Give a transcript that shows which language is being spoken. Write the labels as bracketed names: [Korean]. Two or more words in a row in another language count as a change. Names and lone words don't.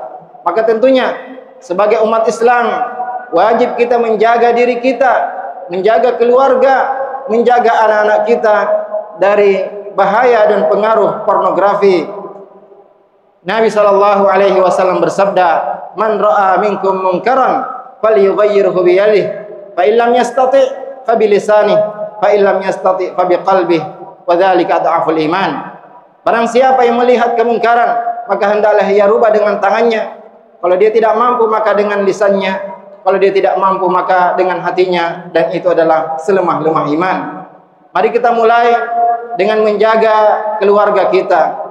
[Indonesian] Maka tentunya sebagai umat Islam wajib kita menjaga diri kita, menjaga keluarga, menjaga anak-anak kita dari bahaya dan pengaruh pornografi. Nabi SAW bersabda, [Arabic] "من رأى منكم منكرا فليغيره بيده، فإن لم يستطع فبلسانه، فإن لم يستطع فبقلبه، وذلك أضعف الإيمان." [Indonesian] Barang siapa yang melihat kemungkaran, maka hendaklah ia rubah dengan tangannya. Kalau dia tidak mampu, maka dengan lisannya. Kalau dia tidak mampu, maka dengan hatinya, dan itu adalah selemah-lemah iman. Mari kita mulai dengan menjaga keluarga kita.